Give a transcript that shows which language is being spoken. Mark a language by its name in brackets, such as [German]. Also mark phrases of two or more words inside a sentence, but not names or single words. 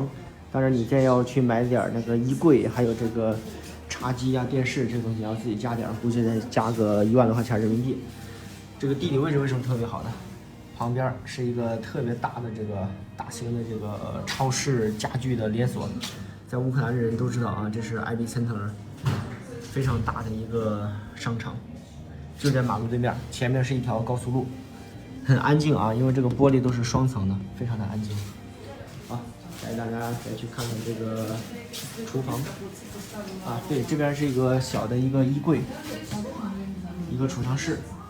[Chinese] 当然，你再要去买点那个衣柜，还有这个茶几啊、电视这东西，要自己加点，估计再加个1万多块钱人民币。这个地理位置为什么特别好呢？旁边是一个特别大的这个大型的这个超市家具的连锁，在烏克蘭人都知道啊，這是 IB Center，非常大的一個商場，就在馬路對面，前面是一條高速路，很安靜啊，因為這個玻璃都是雙層的，非常的安靜。好，帶大家再去看看這個廚房啊，對，這邊是一個小的一個衣櫃，一個儲藏室。